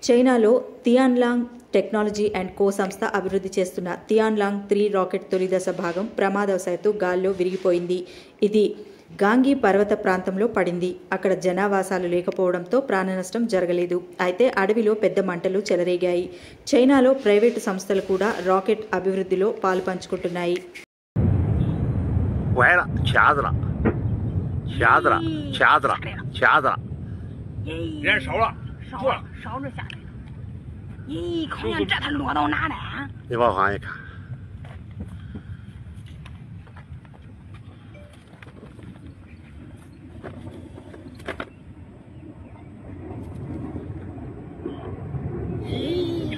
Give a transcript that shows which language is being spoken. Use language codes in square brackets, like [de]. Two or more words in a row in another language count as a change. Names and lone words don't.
[te] చైనాలో తియాన్లాంగ్ టెక్నాలజీ అండ్ కో సంస్థ అభివృద్ధి చేస్తున్న తియాన్లాంగ్ 3 రాకెట్ తొలి దశ భాగం ప్రమాదవశాత్తు గాల్లో విరిగిపోయింది. ఇది గాంగీ పర్వత ప్రాంతంలో పడింది. అక్కడ జనావాసాలు లేకపోవడంతో ప్రాణనష్టం జరగలేదు. అయితే అడవిలో పెద్ద మంటలు చెలరేగాయి. చైనాలో ప్రైవేటు సంస్థలు కూడా రాకెట్ అభివృద్ధిలో పాలుపంచుకుంటున్నాయి. [zh] 烧着下来了。咦，看见这他落到哪了？你往旁一看，咦，